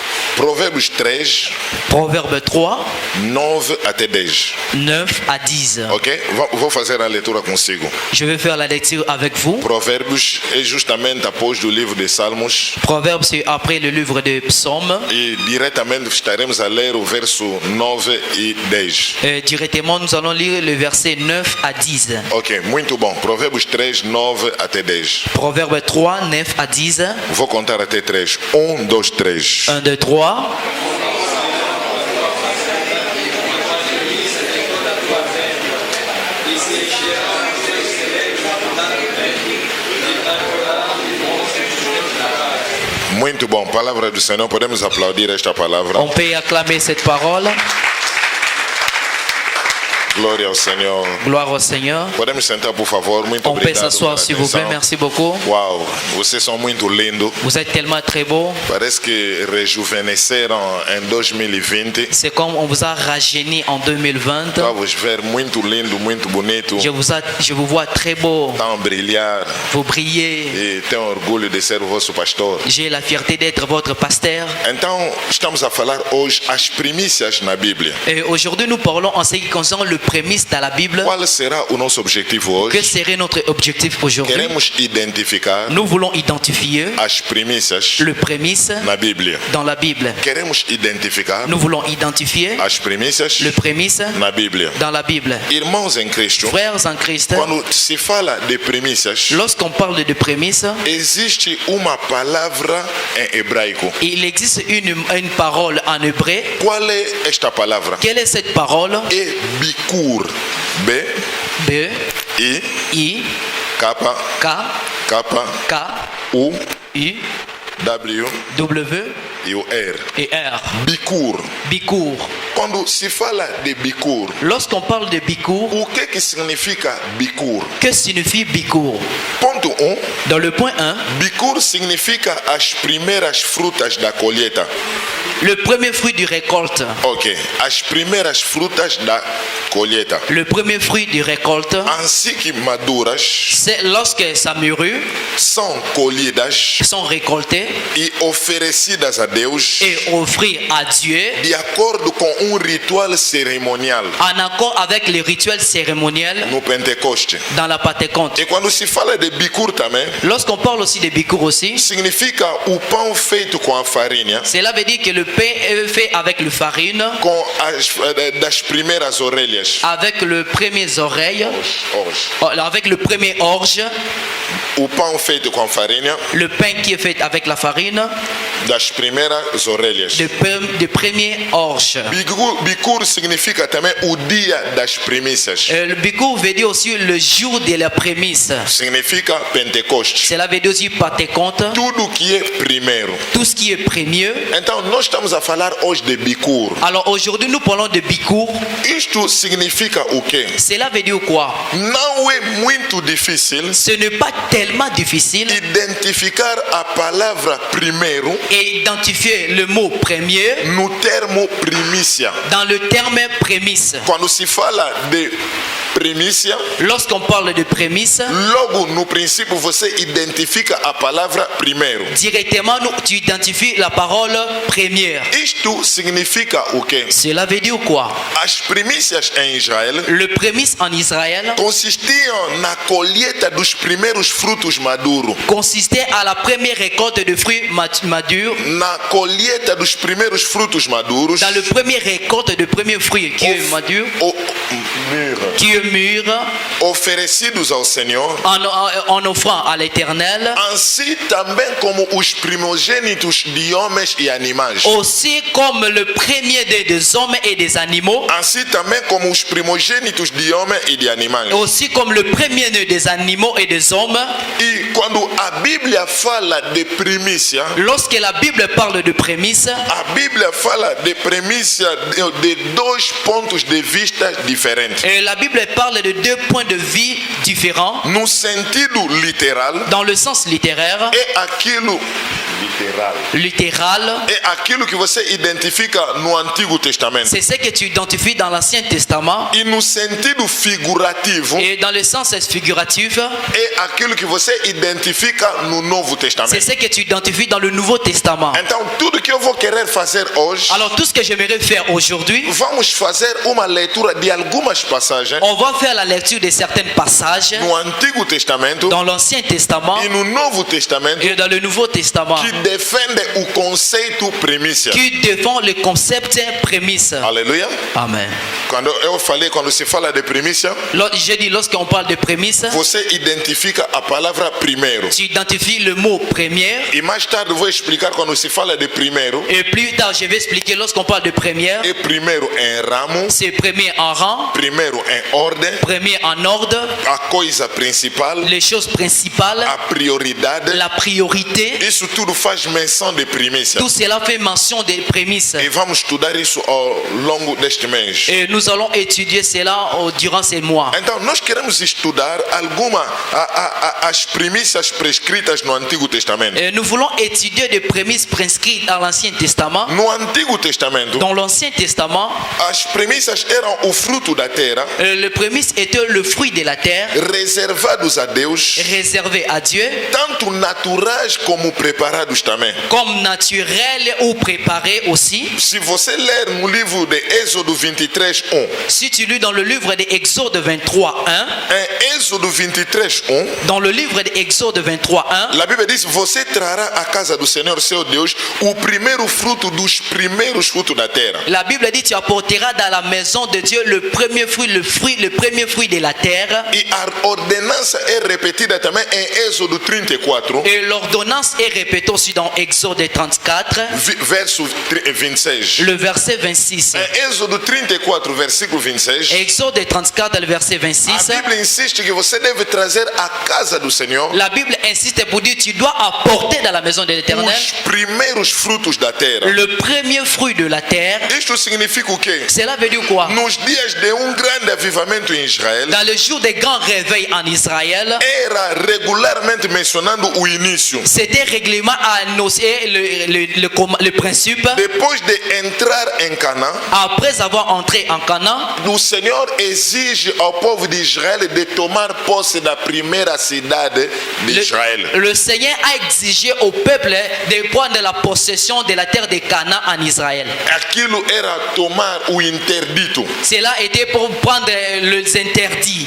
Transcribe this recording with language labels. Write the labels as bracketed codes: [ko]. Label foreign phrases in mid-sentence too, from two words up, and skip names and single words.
[pt] Provérbios 3, [fr] Proverbe 3, [pt] 9 até 10. [fr] 9 à 10. [pt] Ok? Vou fazer a leitura consigo. [fr] Je vais faire la lecture avec vous. [pt] Provérbios é justamente após do livro de Salmos. [fr] Proverbe, c'est après le livre de Psaumes. [pt] E diretamente estaremos a ler o verso 9 e 10. [fr] Directement, nous allons lire le verset 9 à 10. [pt] Ok, muito bom. Provérbios 3, 9 até 10. [fr] Proverbe 3, 9 à 10. [pt] Vou contar até 3. 1, 2, 3. [fr] 1, 2, 3. [pt] Muito bom. Palavra do Senhor. Podemos aplaudir esta palavra. [fr] On peut acclamer cette parole. [pt] Glória ao Senhor. [fr] Gloire au Seigneur. [pt] Podemos sentar, por favor. Muito [fr] On peut [pt] obrigado. [fr] s'asseoir, s'il vous plaît. Merci beaucoup. [pt] Uau, vocês são muito lindos. [fr] Vous êtes tellement très beaux. [pt] Parece que rejuvenesceram em 2020. [fr] C'est comme on vous a rajeuni en 2020. [pt] Vamos ver muito lindo, muito bonito. [fr] Je vous vois très beau. [pt] Estão a brilhar. [fr] Vous brillez. [pt] E tenho orgulho de ser o vosso pastor. [fr] J'ai la fierté d'être votre pasteur. [pt] Então, estamos a falar hoje as primícias na Bíblia. [fr] Et aujourd'hui, nous parlons en ce qui concerne le prémisse dans la Bible. [pt] Qual será o nosso objetivo hoje? [fr] Que serait notre objectif aujourd'hui? [pt] Queremos identificar [fr] Nous voulons identifier [pt] as primícias [fr] le prémisse [pt] na Bíblia. [fr] dans la Bible. [pt] Queremos identificar [fr] Nous voulons identifier [pt] as primícias [fr] le prémisse [pt] na Bíblia. [fr] dans la Bible. [pt] Irmãos em Cristo, [fr] Frères en Christ, [pt] quando se fala de primícias, [fr] lorsqu'on parle de prémisse, [pt] existe uma palavra em hebraico. [fr] il existe une parole en hébreu. [pt] Qual é esta palavra? [fr] Quelle est cette parole? [pt] É bikur. B, [fr] B, [pt] I, [fr] I, [pt] K, [fr] K, [pt] K, [fr] K, [pt] U, [fr] U, [pt] W [fr] W [pt] e o R. [fr] et R. [pt] Bikur. [fr] Bikur. [pt] Quando se fala de bikur, [fr] Lorsqu'on parle de Bikur, [pt] o que significa bikur? [fr] que signifie Bikur? [pt] Ponto 1. [fr] Dans le point 1, [pt] Bikur significa as primeiras frutas da colheita. [fr] le premier fruit du récolte. [pt] Ok. As primeiras frutas da colheita. [fr] Le premier fruit du récolte, [pt] Assim que maduras, [fr] c'est lorsque ça mûrit, [pt] são colhidas [fr] sont récoltées [pt] e oferecidas a Deus [fr] et offrir à Dieu [pt] de acordo com ritual cerimonial [fr] en accord avec les rituels cérémoniels [pt] no Pentecoste. [fr] dans la Pentecôte. [pt] E quando se fala de bikur também, [fr] Lorsqu'on parle aussi de Bikur aussi, [pt] significa o pão feito com a farinha, [fr] cela veut dire que le pain est fait avec le farine, [pt] com das primeiras orelhas. [fr] avec le premier oreille, Orge. avec le premier orge, [pt] O pão feito com a farinha, [fr] le pain qui est fait avec la farine, [pt] das primeiras orelhas. [fr] de premier orge. [pt] Bikur significa também o dia das primícias. [fr] Le Bikur veut dire aussi le jour de la prémisse. [pt] Significa Pentecoste. [fr] Cela veut dire aussi Pentecôte, [pt] Tudo que é primeiro. [fr] tout ce qui est premier. [pt] Então, nós estamos a falar hoje de Bikur. [fr] Alors aujourd'hui nous parlons de Bikur. [pt] Isto significa o quê? [fr] Cela veut dire quoi? [pt] Não é muito difícil [fr] Ce n'est pas tellement difficile [pt] identificar a palavra primeiro [fr] et identifier le mot premier [pt] no termo primícia. [fr] dans le terme prémisse. [pt] Quando se fala de primícia, [fr] Lorsqu'on parle de prémisse, [pt] logo no princípio você identifica a palavra primeiro. [fr] directement tu identifies la parole première. [pt] Isto significa o quê? [fr] Cela veut dire quoi? [pt] As primícias em Israel [fr] Le prémisse en Israël [pt] consistiam na colheita dos primeiros frutos maduros, [fr] consistait à la première récolte de fruits madurs, [pt] na colheita dos primeiros frutos maduros, [fr] dans le premier récolte de premiers fruits qui est madur, qui est mûr, [pt] oferecidos ao Senhor, [fr] en offrant à l'Éternel, [pt] assim também como os primogênitos de homens e animais. [fr] aussi comme le premier des hommes et des animaux, [pt] Assim também como os primogênitos de homens e de animais. [fr] aussi comme le premier des animaux et des hommes. [pt] E quando a Bíblia fala de primícia, [fr] Lorsque la Bible parle de prémisse, [pt] a Bíblia fala de primícia de dois pontos de vista diferentes. [fr] la Bible parle de deux points de vue différents. [pt] No sentido literal, [fr] Dans le sens littéraire, [pt] é aquilo [fr] littéral. [pt] É aquilo que você identifica no Antigo Testamento. [fr] C'est ce que tu identifies dans l'Ancien Testament. [pt] E no sentido figurativo, [fr] Et dans le sens figuratif, [pt] é aquilo que você identifica no Novo [fr] c'est [pt] Testamento. [fr] ce que tu identifies dans le Nouveau Testament. [pt] Então, tudo que eu vou querer fazer hoje, [fr] Alors tout ce que j'aimerais faire aujourd'hui, [pt] vamos fazer uma leitura de algumas passagens [fr] on va faire la lecture de certains passages [pt] no Antigo Testamento [fr] dans l'Ancien Testament [pt] e no Novo Testamento [fr] et dans le Nouveau Testament [pt] que defendem o conceito primícia. [fr] qui défend le concept prémisse. [pt] Aleluia. [fr] Amen. [pt] Quando se fala de primícia, [fr] J'ai dit, lorsqu'on parle de prémisse, [pt] você identifica a palavra primeiro. [fr] tu identifies le mot première. [pt] E mais tarde eu vou explicar quando se fala de primeiro. [fr] Et plus tard, je vais expliquer lorsqu'on parle de première, [pt] É primeiro em ramo, [fr] c'est premier en rang, [pt] primeiro em ordem, [fr] premier en ordre, [pt] a coisa principal, [fr] les choses principales, [pt] a prioridade. [fr] la priorité. [pt] Isso tudo faz menção de primícia. [fr] Tout cela fait mention des prémices. [pt] E vamos estudar isso ao longo deste mês. [fr] Et nous allons étudier cela durant ces mois. [pt] Então, nós queremos estudar as primícias prescritas no Antigo Testamento. [fr] Et nous voulons étudier des prémices prescrites dans l'Ancien Testament. [pt] No Antigo Testamento, [fr] Dans l'Ancien Testament, [pt] as primícias eram o fruto da terra, [fr] le prémisse était le fruit de la terre, [pt] reservados a Deus, [fr] réservé à Dieu, [pt] tanto naturais como preparados também. [fr] comme naturel ou préparé aussi. [pt] Se você ler no livro de Êxodo 23:1, [fr] Si tu lis dans le livre d'Exode 23:1, [pt] em Êxodo 23:1, [fr] dans le livre d'Exode 23:1, [pt] a Bíblia diz: você trará à casa do Senhor seu Deus o primeiro fruto dos primeiros frutos da terra. [fr] la Bible dit tu apporteras dans la maison de Dieu le premier fruit, le premier fruit de la terre. [pt] E a ordenança é repetida também em Êxodo 34, [fr] Et l'ordonnance est répétée aussi dans Exode 34, [pt] verso 26. [fr] le verset 26. [pt] Em Êxodo 34, versículo 26, [fr] Exode 34, le verset 26. [pt] a Bíblia insiste que você deve trazer à casa do Senhor [fr] La Bible insiste pour dire tu dois apporter dans la maison de l'Éternel [pt] os primeiros frutos da terra. [fr] le premier fruit de la terre. [pt] Isto significa o quê? [fr] Cela veut dire quoi? [pt] Nos dias de grande avivamento em Israel, [fr] Dans le jour des grands réveils en Israël, [pt] era regularmente mencionando o início. [fr] c'était règlement à annoncer le principe. [pt] Depois de entrar em Canaã, [fr] Après avoir entré en Canaan, [pt] o Senhor exige ao povo de Israel de tomar posse da primeira cidade de Israel. [fr] le Seigneur a exigé au peuple de prendre la possession de la terre de Canaan en Israël. [pt] Aquilo era tomar o interdito. [fr] Cela était pour prendre les interdits.